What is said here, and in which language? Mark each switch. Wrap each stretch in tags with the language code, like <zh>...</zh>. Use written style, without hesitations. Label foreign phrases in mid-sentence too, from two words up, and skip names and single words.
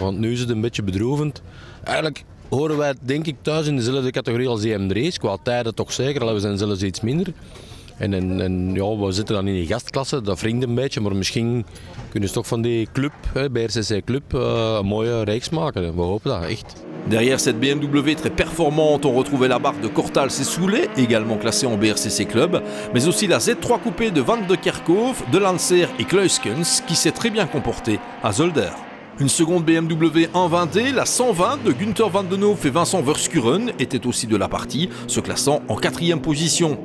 <nl>Want nu is het een beetje bedroevend. Eigenlijk horen wij denk ik thuis in dezelfde categorie als die M3's, qua tijden toch zeker, we zijn zelfs iets minder. En ja, we zitten dan in die gastklasse, dat wringt een beetje, maar misschien kunnen ze toch van die club, BRCC Club, een mooie reeks maken. We hopen dat, echt.</nl> <fr>Derrière cette BMW très performante, on retrouvait la barque de Cortals et Soulet, également classée en BRCC Club, mais aussi la Z3 coupée de Van de Kerkhoff, de Lancer et Kluiskens, qui s'est très bien comportée à Zolder. Une seconde BMW 120D, la 120 de Günther Van den Hoof et Vincent Verskuren, était aussi de la partie, se classant en 4e position.</fr>